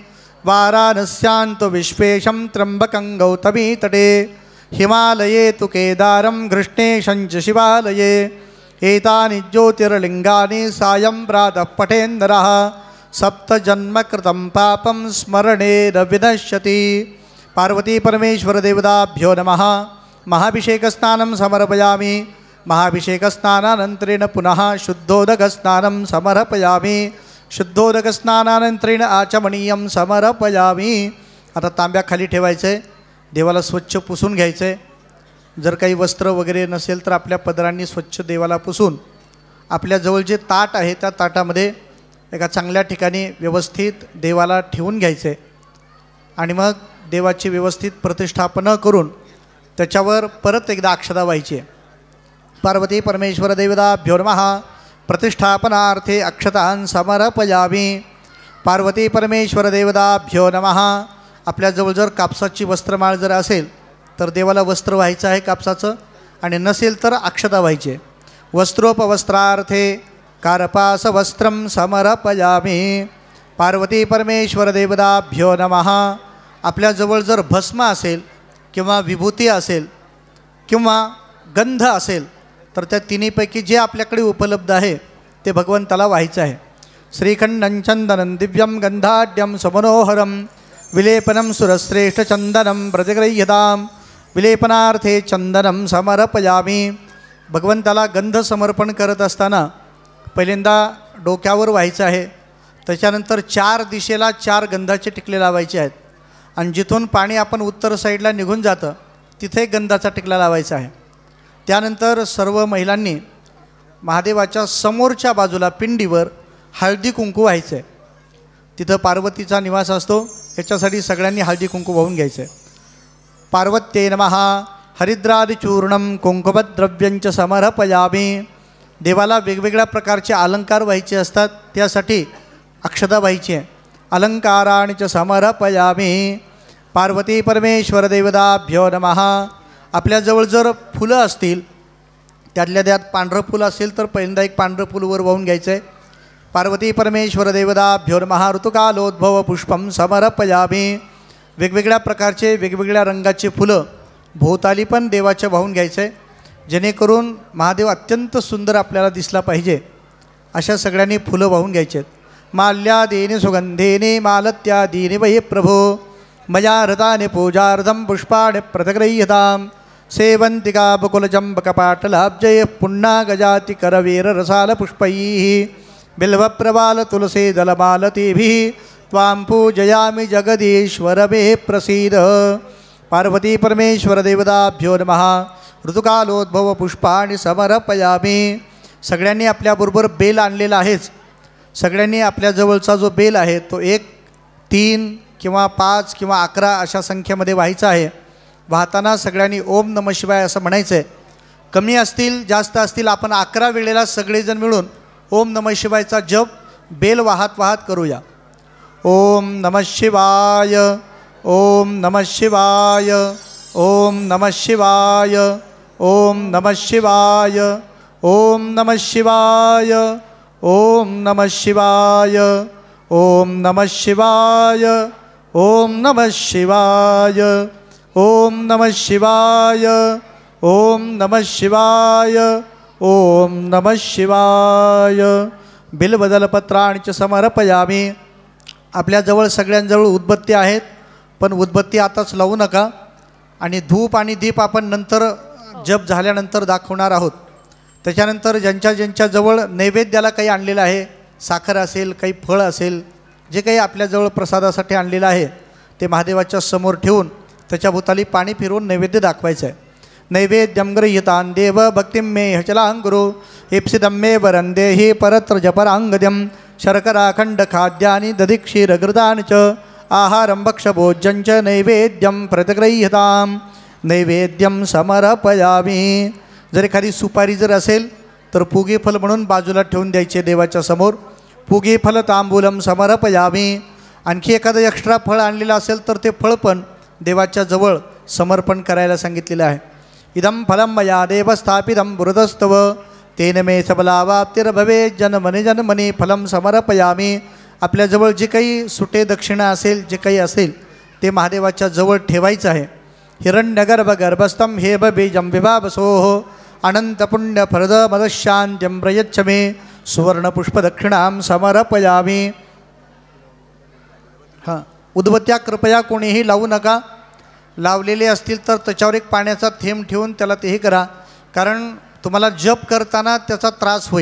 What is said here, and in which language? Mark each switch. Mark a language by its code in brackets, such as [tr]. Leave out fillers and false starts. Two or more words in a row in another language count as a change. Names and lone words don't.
[sa] वाराणस्यां तु विश्वेशं त्र्यंबकं गौतमीतटे हिमालये तु केदारं कृष्णेशं च शिवालये एतानि ज्योतिर्लिंगानि सायं प्रातः पठेन्नरः सप्तजन्मकृतं पापं स्मरणेन विनश्यति। पार्वती परमेश्वर देवताभ्यो नमः। महाभिषेकस्नानं समर्पयामि। महाभिषेकस्नानानन्तरेण पुनः शुद्धोदकस्नानं समर्पयामि। शुद्धोदकस्नानानन्तरेण आचमनीयं समर्पयामि। [mr] आता तांब्या खाली ठेवायचं आहे। देवाला स्वच्छ पुसून घ्यायचं आहे। जर काही वस्त्र वगैरे नसेल तर आपल्या पदरांनी स्वच्छ देवाला पुसून आपल्याजवळ जे ताट आहे त्या ताटामध्ये एका चांगल्या ठिकाणी व्यवस्थित देवाला ठेवून घ्यायचे आणि मग देवाची व्यवस्थित प्रतिष्ठापना करून त्याच्यावर परत एकदा अक्षता व्हायची। [sa] पार्वती परमेश्वर देवताभ्यो नमः। प्रतिष्ठापनार्थे अक्षतान् समर्पयामि। पार्वती परमेश्वर देवताभ्यो नमः। [mr] आपल्याजवळ जर कापसाची वस्त्रमाळ जर असेल तर देवाला वस्त्र व्हायचं आहे कापसाचं, आणि नसेल तर अक्षता व्हायचे। [sa] वस्त्रोपवस्त्रार्थे कार्पासवस्त्रं समर्पयामि। पार्वती परमेश्वर देवताभ्यो नमः। [mr] आपल्याजवळ जर भस्म असेल किंवा विभूती असेल किंवा गंध असेल तर त्या तिन्हीपैकी जे आपल्याकडे उपलब्ध आहे ते भगवंताला व्हायचं आहे। [sa] श्रीखंडं चंदनं दिव्यं गंधाढ्यं समनोहरं विलेपनं सुरश्रेष्ठचंदनं व्रजगृह्यतां विलेपनार्थे चंदनं समर्पयामि। [mr] भगवंताला गंध समर्पण करत असताना पहिल्यांदा डोक्यावर व्हायचं आहे, त्याच्यानंतर 4 दिशेला 4 गंधाचे टिकले लावायचे आहेत आणि जिथून पाणी आपण उत्तर साईडला निघून जातं तिथे गंधाचा टिकला लावायचा आहे। त्यानंतर सर्व महिलांनी महादेवाच्या समोरच्या बाजूला पिंडीवर हळदी कुंकू व्हायचं आहे. तिथं पार्वतीचा निवास असतो, याच्यासाठी सगळ्यांनी हळदी कुंकू वाहून घ्यायचं आहे. [sa] पार्वत्ये नमः हरिद्रादिचूर्णं कुंकुमद्रव्यंच समर्पयामि. [mr] देवाला वेगवेगळ्या प्रकारचे अलंकार व्हायचे असतात, त्यासाठी अक्षता व्हायची आहे. [sa] अलंकाराणि च समर्पयामि. पार्वती परमेश्वर देवताभ्यो नमः. [mr] आपल्याजवळ जर फुलं असतील, त्यातल्या त्यात पांढरं फुलं असेल तर पहिल्यांदा एक पांढरं फुल वर वाहून घ्यायचं आहे. [sa] पार्वती परमेश्वर देवताभ्यो नमः. ऋतुकालोद्भव पुष्पं समर्पयामि. [mr] वेगवेगळ्या प्रकारचे वेगवेगळ्या रंगाचे फुलं भोवताली पण देवाच्या वाहून घ्यायचं आहे, जेणेकरून महादेव अत्यंत सुंदर आपल्याला दिसला पाहिजे. अशा सगळ्यांनी फुलं वाहून घ्यायचे आहेत. [sa] माल्यादीनि सुगंधेने मालत्यादीनि वै प्रभो मया हृतानि पूजार्थं पुष्पाणि प्रतिगृह्यताम्. सेवन्तिका बकुलचम्पकपाटलाब्जैः पुण्णागजाति करवीररसालपुष्पैः बिल्वप्रवाल तुलसी दलमालतीभिः त्वां पूजयामि जगदीश्वर मे प्रसीद. पार्वती परमेश्वर देवताभ्यो नमः. ऋतुकालोद्भव पुष्पाणि समर्पयामि. [mr] सगळ्यांनी आपल्याबरोबर बेल आणलेला आहेच. सगळ्यांनी आपल्याजवळचा जो बेल आहे तो 1, 3 किंवा 5 किंवा 11 अशा संख्येमध्ये व्हायचा आहे. वाहताना सगळ्यांनी [sa] ओम नमः शिवाय [mr] असं म्हणायचं आहे. कमी असतील जास्त असतील आपण 11 वेळेला सगळेजण मिळून [sa] ओम नमः शिवायचा [mr] जप बेल वाहत वाहत करूया. [sa] ओम नमः शिवाय, ओम नमः शिवाय, ओम नमः शिवाय, ओम नमः शिवाय, ओम नमः शिवाय, ओम नमः शिवाय, ओम नमः शिवाय, ओम नमः शिवाय, ओम नमः शिवाय, ओम नमः शिवाय, ओम नमः शिवाय. बिल्वदलपत्राणि च समर्पयामि. [mr] आपल्याजवळ सगळ्यांजवळ उदबत्ती आहेत, पण उदबत्ती आताच लावू नका. आणि धूप आणि दीप आपण नंतर जप झाल्यानंतर दाखवणार आहोत. त्याच्यानंतर ज्यांच्याजवळ नैवेद्याला काही आणलेलं आहे, साखर असेल, काही फळ असेल, जे काही आपल्याजवळ प्रसादासाठी आणलेलं आहे ते महादेवाच्या समोर ठेवून त्याच्याभोवताली पाणी फिरवून नैवेद्य दाखवायचं आहे. [sa] नैवेद्यं गृह्यतान् देव भक्तिं मे हचलाङ्गुरु इप्सितं मे वरन्देहि परत्र जपराङ्गद्यं शर्कराखण्डखाद्यानि दधिक्षीरघृतानि च आहारं भक्षभोज्यं च नैवेद्यं प्रतिगृह्यतां. नैवेद्यं समर्पयामि. [mr] जर एखादी सुपारी जर असेल तर [sa] पुगे फल [mr] म्हणून बाजूला ठेवून द्यायचे देवाच्या समोर. [sa] पुगे फल तांबूलम समर्पयामि. [mr] आणखी एखादं एक्स्ट्रा फळ आणलेलं असेल तर ते फळ पण देवाच्या जवळ समर्पण करायला सांगितलेलं आहे. [sa] इदं फलं मया देवस्थापितं पुरतस्तव तेन मे सबलावाप्तिर्भवे जन्मनि जन्मनि फलं समर्पयामि. [mr] आपल्याजवळ जे काही सुटे दक्षिणा असेल, जे काही असेल ते महादेवाच्या जवळ ठेवायचं आहे. [sa] हिरण्यगर्भगर्भस्थं हेब बीजं विभावसोः अनन्तपुण्यफलदमदशान्त्यं प्रयच्छ मे सुवर्णपुष्पदक्षिणां समर्पयामि. [mr] हां, उदबत्त्या कृपया कोणीही लावू नका. लावलेले असतील तर त्याच्यावर एक पाण्याचा थेंब ठेवून त्याला तेही करा, कारण तुम्हाला जप करताना त्याचा त्रास होईल.